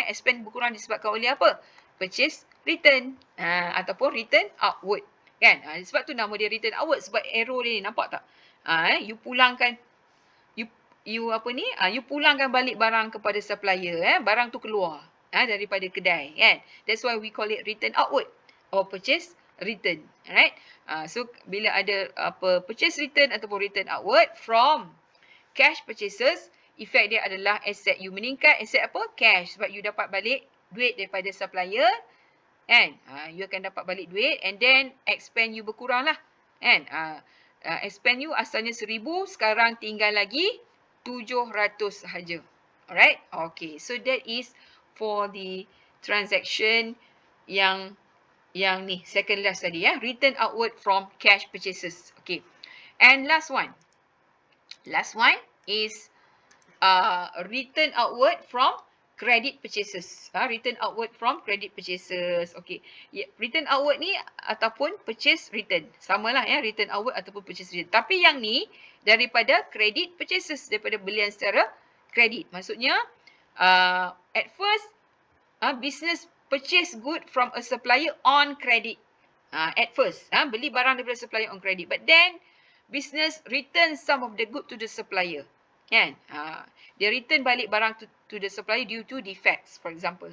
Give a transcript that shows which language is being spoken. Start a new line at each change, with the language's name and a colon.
Malay: Expand berkurang disebabkan oleh apa? Purchase return ataupun return outward kan. Sebab tu nama dia return outward, sebab arrow dia ni nampak tak? You pulangkan you pulangkan balik barang kepada supplier. Barang tu keluar daripada kedai kan.
English: That's why we call it return outward or purchase return.
Malay: Alright. So bila ada purchase return ataupun return outward
English: from cash purchases,
Malay: efek dia adalah asset you meningkat. Asset apa? Cash. Sebab you dapat balik duit daripada supplier kan. You akan dapat balik duit, and then expand you berkurang lah kan. Expand you asalnya RM1,000, sekarang tinggal lagi RM700 sahaja. Alright. Okay.
English: So that is for the transaction yang ni second last tadi return outward from cash purchases. Okay. And last one is return outward from credit purchases. Return outward from credit purchases. Okay. Return outward ni ataupun purchase return.
Malay: Samalah return outward ataupun purchase return. Tapi yang ni daripada credit purchases, daripada belian secara kredit.
English: Maksudnya at first business purchase good from a supplier on credit. At first
Malay: beli barang daripada
English: supplier on credit, but then business return some of the good to the supplier. Kan?
Malay: Dia return balik barang
English: to the supplier due to defects, for example.